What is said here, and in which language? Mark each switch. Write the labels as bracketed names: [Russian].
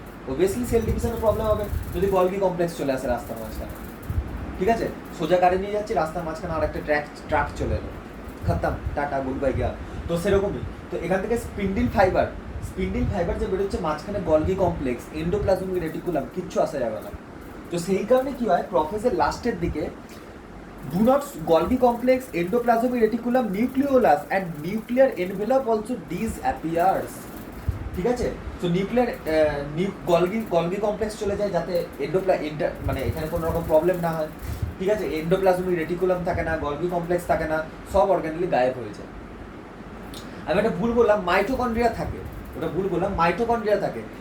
[Bangla] Obviously sell ডিভিশনে problem হবে যদি গলগি কমপ্লেক্স চলে আসে রাস্তার মাঝখানে। ঠিক আছে, সোজা গাড়ি নিয়ে যাচ্ছি, রাস্তার মাঝখানে আর একটা ট্রাক চলে এলো, খতম, টাটা গুড বাই গিয়া। তো সেরকমই, তো এখান থেকে স্পিন্ডিল ফাইবার যে বেরোচ্ছে মাঝখানে গলগি কমপ্লেক্স, এন্ডোপ্লাজমিক রেটিকুলাম, কিচ্ছু আসা যাবে না। তো সেই কারণে কি হয়, প্রোফেজের লাস্টের দিকে [English] do not Golgi complex, endoplasmic reticulum, nucleolus and nuclear envelope also disappears. [Bangla] ঠিক আছে, তো নিউক্লিয়ার গলগি কমপ্লেক্স চলে যায় যাতে মানে এখানে কোনো রকম প্রবলেম না হয়। ঠিক আছে, এন্ডোপ্লাজমিক রেটিকুলাম থাকে না, গলগি কমপ্লেক্স থাকে না, সব অর্গানিলি গায়েব হয়ে যায়। আমি একটা ভুল বললাম, মাইটোকন্ড্রিয়া থাকে, ওটা ভুল বললাম, মাইটোকন্ড্রিয়া থাকে।